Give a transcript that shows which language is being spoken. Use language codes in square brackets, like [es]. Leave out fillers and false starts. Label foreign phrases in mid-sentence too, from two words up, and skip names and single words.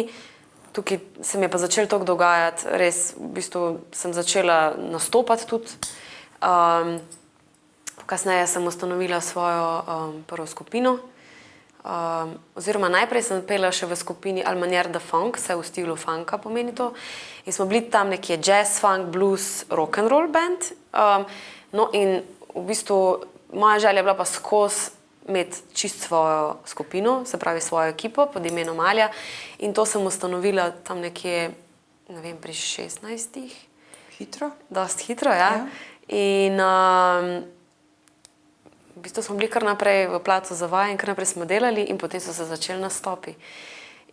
[sl] Tukaj se mi je pa začelo toliko dogajati, res v bistvu sem začela nastopati tudi. Kasneje sem ustanovila svojo prvo skupino. Oziroma najprej sem pela še v skupini Al Manière de Funk, vse v stilu funka pomeni to. In smo bili tam nekje jazz, [en] funk, blues, rock and roll band. [sl] No in v bistvu moja želja je bila pa skozi imeti čist svojo skupino, se pravi svojo ekipo pod imenom Alja. In to sem ustanovila tam nekje, ne vem, pri 16. Hitro? Dost hitro, ja. In v bistvu smo bili kar naprej v placu za vaje in kar naprej smo delali in potem so se začeli nastopi.